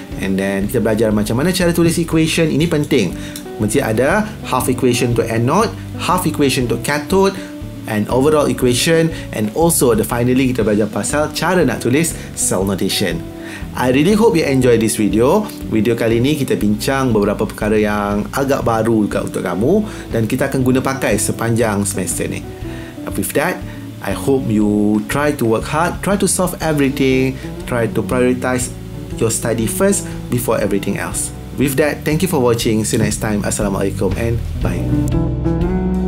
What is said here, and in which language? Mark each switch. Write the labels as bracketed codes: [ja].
[ms] And then kita belajar macam mana cara tulis equation. Ini penting. Mesti ada half equation untuk anode, half equation untuk cathode, [en] and overall equation, and also finally [ms] kita belajar pasal cara nak tulis cell notation. [en] I really hope you enjoy this video. [ms] Video kali ni kita bincang beberapa perkara yang agak baru juga untuk kamu dan kita akan guna pakai sepanjang semester ni. [en] With that, I hope you try to work hard, try to solve everything, try to prioritize your study first before everything else. With that, thank you for watching. See you next time. Assalamualaikum and bye.